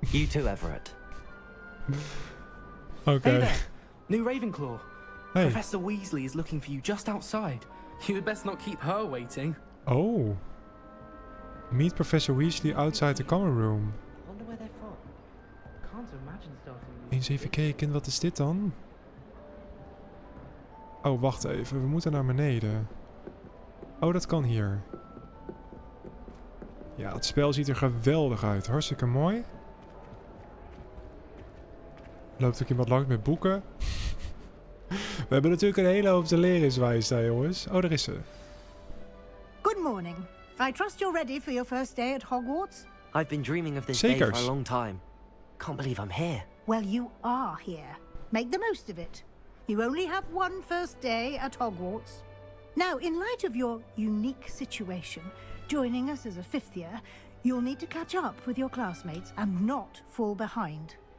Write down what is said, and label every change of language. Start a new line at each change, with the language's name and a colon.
English: You too, Everett. Oké. Hey there, new Ravenclaw. Hey. Professor Weasley is looking for you just outside. You had best not keep her waiting. Oh. Meet Professor Weasley outside the common room. I wonder where they're from. Can't imagine starting.
Dutch: Eens even kijken, wat is dit dan? Oh, wacht even. We moeten naar beneden. Oh, dat kan hier. Ja, het spel ziet er geweldig uit. Hartstikke mooi. Loopt ook iemand langs met boeken. We hebben natuurlijk een hele hoop te leren in Zweinstein, jongens. Oh, daar is ze.
English: Good morning. I trust you're ready for your first day at Hogwarts? I've been dreaming of this day
Dutch: Zekers.
English: for a long time. Can't believe I'm here. Well, you are here. Make the most of it. You only have one first day at Hogwarts. Now, in light of your unique situation, joining us as a fifth year, you'll need to catch up with your classmates and not fall behind.